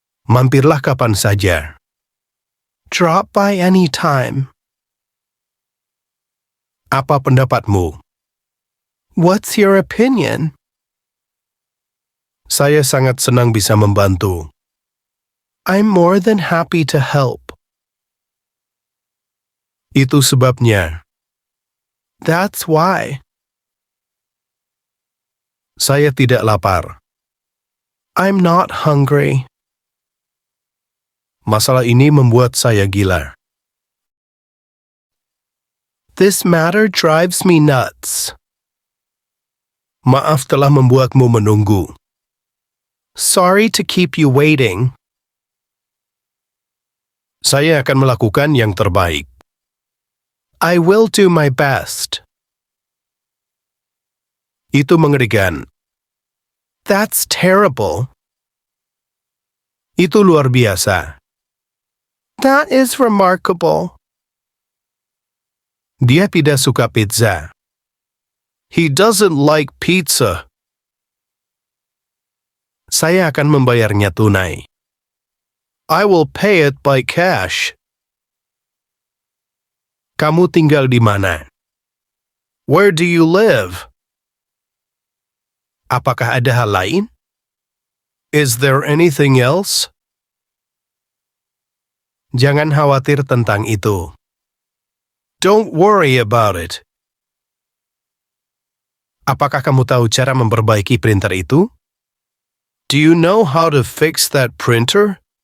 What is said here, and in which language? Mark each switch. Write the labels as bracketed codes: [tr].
[id] Mampirlah kapan saja. [en] Drop by any time. [id] Apa pendapatmu? [en] What's your opinion? [id] Saya sangat senang bisa membantu. [en] I'm more than happy to help. [id] Itu sebabnya. [en] That's why. [id] Saya tidak lapar. [en] I'm not hungry. [id] Masalah ini membuat saya gila. [en] This matter drives me nuts. [id] Maaf telah membuatmu menunggu. [en] Sorry to keep you waiting. [id] Saya akan melakukan yang terbaik. [en] I will do my best. [id] Itu mengerikan. [en] That's terrible. [id] Itu luar biasa. [en] That is remarkable. [id] Dia tidak suka pizza. [en] He doesn't like pizza. [id] Saya akan membayarnya tunai. [en] I will pay it by cash. [id] Kamu tinggal di mana? [en] Where do you live? [id] Apakah ada hal lain? [en] Is there anything else? [id] Jangan khawatir tentang itu. [en] Don't worry about it. [id] Apakah kamu tahu cara memperbaiki printer itu? [en] Do you know how to fix that printer?